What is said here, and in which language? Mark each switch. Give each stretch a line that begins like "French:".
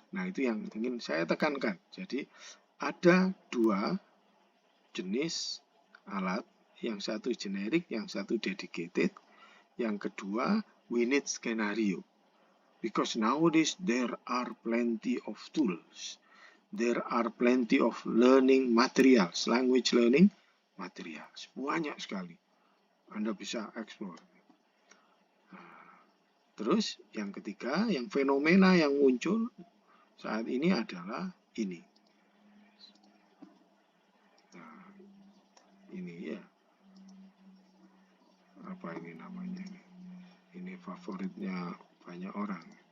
Indonesian: Nah, itu yang ingin saya tekankan. Jadi, ada dua jenis alat. Yang satu generik, yang satu dedicated. Yang kedua,
English: we need
Indonesian: skenario.
English: Because nowadays there are plenty of tools. There are plenty of learning materials, language learning materials.
Indonesian: Banyak sekali. Anda bisa explore. Terus yang ketiga, yang fenomena yang muncul saat ini adalah ini. Nah, ini ya. Apa ini namanya ini? Ini favoritnya banyak orang.